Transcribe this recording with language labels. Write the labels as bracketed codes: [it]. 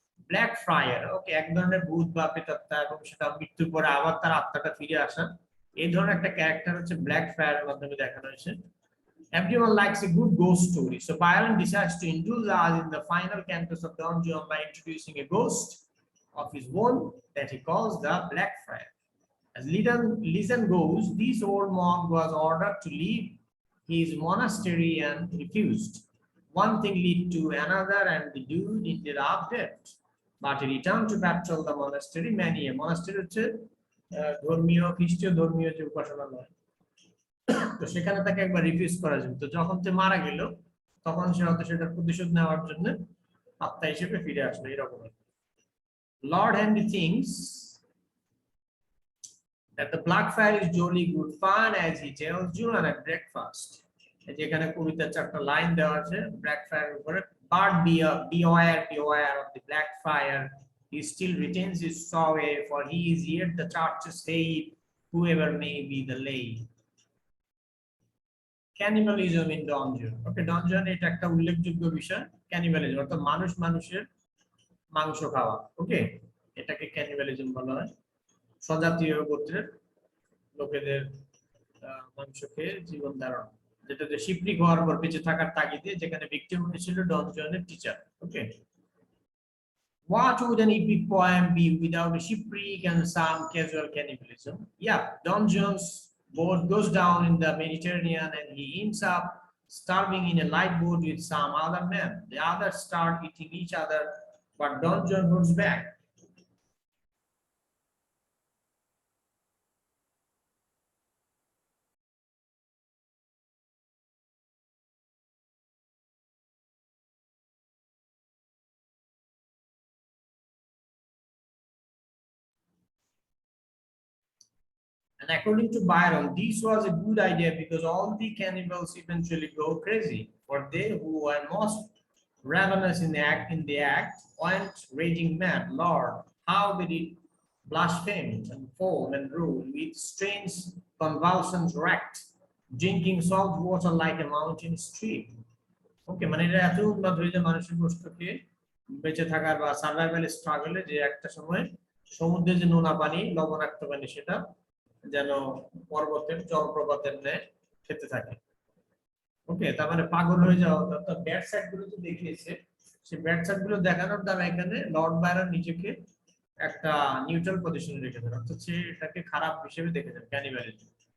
[bn] Black Friar, okay, এক ধরনের ভূত বা প্রেতাত্মা এবং সেটা মৃত্যুর পরে আবার তার আত্মাটা ফিরে আসা, এই ধরনের একটা ক্যারেক্টার হচ্ছে ব্ল্যাক ফ্রায়ারের মাধ্যমে দেখানো হয়েছে। [en] Everyone likes a good ghost story, so Byron decides to indulge us in the final cantos of Don Juan by introducing a ghost of his own that he calls the Black Friar. As legend goes, this old monk was ordered to leave his monastery and refused. One thing led to another, and the dude ended up dead. But he returned to patrol the monastery many a monastery [bn] হচ্ছে ধর্মীয় খ্রিস্টীয় ধর্মীয় যে উপাসনালয়, তো সেখানে তাকে একবার রিফিউজ করা যায়, তো যখন সে মারা গেল তখন সে হয়তো সেটার প্রতিশোধ নেওয়ার জন্য আত্মা হিসেবে ফিরে আসলো এরকম। [en] Lord Henry thinks that the Blackfriar is jolly good fun as he tells you and at breakfast. [bn] যেখানে কবিতার চারটা লাইন দেওয়া আছে [en] Blackfriar উপরে, but beware of the Blackfriar, he still retains his sway, for he is yet the church's slave, whoever may be the lay. Cannibalism in dungeon. [bn] Okay, dungeon এটা একটা উল্লেখযোগ্য বিষয়, cannibalism অর্থাৎ মানুষ মানুষের মাংস খাওয়া। ওকে, এটাকে cannibalism বলা হয়। স্বজাতীয় গোত্রের লোকেদের মাংস খেয়ে জীবন ধারণ, যেটাতে শিপরিক হওয়ার পর বেঁচে থাকার তাগিদে, যেখানে ভিকটিম হয়েছিল ডনজনের teacher. [en] Okay, what would an epic poem be without a shipwreck and some casual cannibalism? Yeah, Donjon's boat goes down in the Mediterranean and he ends up starving in a lifeboat with some other men. The others start eating each other, but Donjon holds back. And according to Byron, this was a good idea because all the cannibals eventually go crazy, for they who were most ravenous in the act went raging mad. Lord, how they did blaspheme and foam and rule with strange convulsions wrecked, drinking salt water like a mountain stream. [bn] Okay, মানে এটা এত উন্নত হয়েছে মানুষের কষ্টকে বেঁচে থাকার বা সার্ভাইভাল স্ট্রাগলে, যে একটা সময় সমুদ্রে যে নোনা পানি, লবণাক্ত পানি, সেটা যেন পর্বতের জলপ্রপাতের ন্যায় খেতে থাকে। ওকে, তার মানে পাগল হয়ে যাওয়া। অর্থাৎ ব্যাড সাইড গুলো তো দেখিয়েছে, সেই ব্যাড সাইড গুলো দেখানোর দ্বারা এখানে লর্ড বায়রন নিজেকে একটা নিউট্রাল পজিশনে রেখেছেন, অর্থাৎ সে এটাকে খারাপ হিসেবে দেখেছেন, ক্যানিবালিজম।